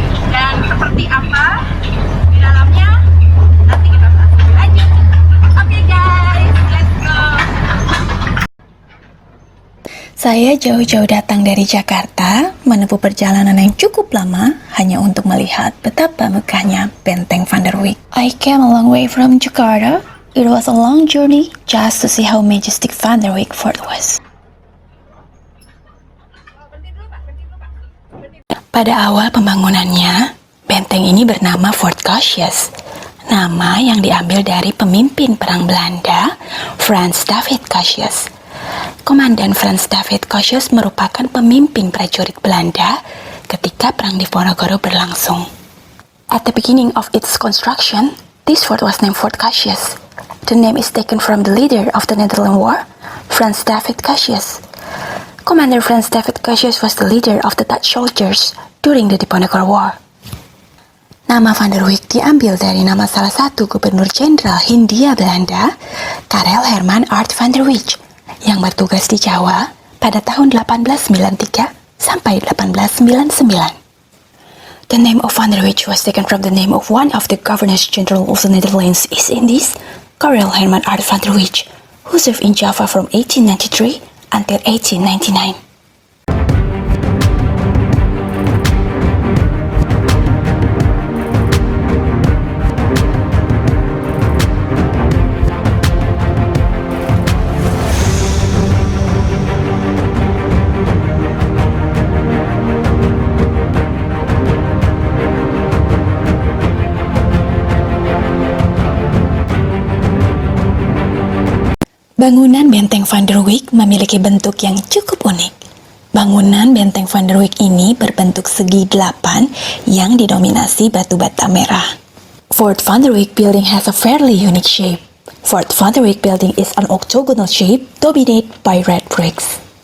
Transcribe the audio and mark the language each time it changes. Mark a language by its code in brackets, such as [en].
[id] Dan seperti apa di dalamnya nanti kita bahas lebih lanjut. [en] Oke guys, let's go. [id] Saya jauh-jauh datang dari Jakarta, menempuh perjalanan yang cukup lama hanya untuk melihat betapa megahnya Benteng Van der Wijk. [en] I came a long way from Jakarta. It was a long journey just to see how majestic Van der Wijk Fort was. [id] Pada awal pembangunannya, benteng ini bernama Fort Cassius, nama yang diambil dari pemimpin perang Belanda, Frans David Cassius. Komandan Frans David Cassius merupakan pemimpin prajurit Belanda ketika Perang Diponegoro berlangsung. [en] At the beginning of its construction, this fort was named Fort Cassius. The name is taken from the leader of the Netherlands War, Frans David Cassius. Commander Frans David Cassius was the leader of the Dutch soldiers during the Diponegoro War. [id] Nama Van der Wijk diambil dari nama salah satu gubernur jenderal Hindia Belanda, Karel Herman Art van der Wijk, yang bertugas di Jawa pada tahun 1893 sampai 1899. [en] The name of Van der Wijk was taken from the name of one of the governors general of the Netherlands East Indies, Karel Herman Art van der Wijk, who served in Java from 1893 until 1899. [id] Bangunan Benteng Van der Wijk memiliki bentuk yang cukup unik. Bangunan Benteng Van der Wijk ini berbentuk segi 8 yang didominasi batu bata merah. [en] Fort Van der Wijk building has a fairly unique shape. Fort Van der Wijk building is an octagonal shape dominated by red bricks.